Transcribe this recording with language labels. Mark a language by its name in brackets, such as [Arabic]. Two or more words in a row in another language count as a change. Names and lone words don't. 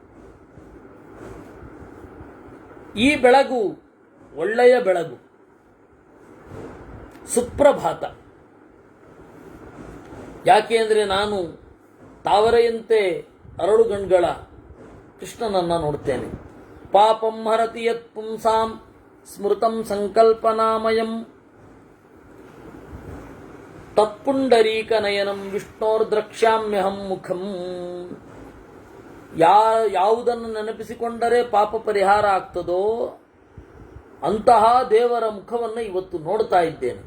[Kannada] ಈ ಬೆಳಗು ಒಳ್ಳೆಯ ಬೆಳಗು, ಸುಪ್ರಭಾತ. ಯಾಕೆ ಅಂದರೆ ನಾನು ತಾವರೆಯಂತೆ ಅರಳುಗಣ್ಗಳ ಕೃಷ್ಣನನ್ನು ನೋಡ್ತೇನೆ. [Sanskrit] ಪಾಪಂ ಹರತಿ ಯತ್ ಪುಂಸಾಂ ಸ್ಮೃತಂ ಸಂಕಲ್ಪನಾಮಯಂ ತತ್ಪುಂಡರೀಕನಯನಂ ವಿಷ್ಣೋರ್ದ್ರಕ್ಷ್ಯಾಮ್ಯಹಂ ಮುಖಂ. [Kannada] ಯಾವುದನ್ನು ನೆನಪಿಸಿಕೊಂಡರೆ ಪಾಪ ಪರಿಹಾರ ಆಗ್ತದೋ ಅಂತಹ ದೇವರ ಮುಖವನ್ನು ಇವತ್ತು ನೋಡ್ತಾ ಇದ್ದೇನೆ.